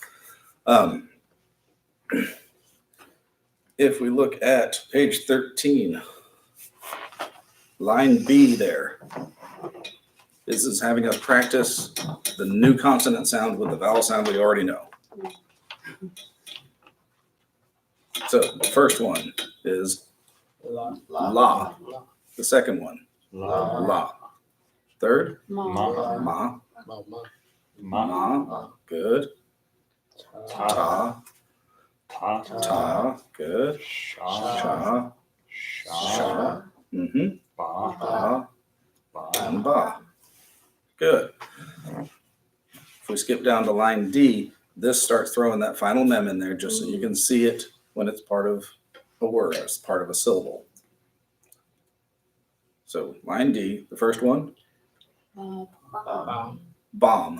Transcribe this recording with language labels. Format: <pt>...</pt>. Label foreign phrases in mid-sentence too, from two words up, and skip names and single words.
<en>If we look at page 13, line B there, this is having us practice the new consonant sound with the vowel sound we already know. So the first one is La. la. The second one, La. la. Third, Ma. ma. Ma. Ma. Good. Ta. Ta. Ta. Ta. Good. Sha. Cha. Sha. Mm-hmm. Ba. Ba. Ba. And ba. Good. If we skip down to line D, this starts throwing that final mem in there just so you can see it when it's part of a word, it's part of a syllable. So line D, the first one, bomb.</en>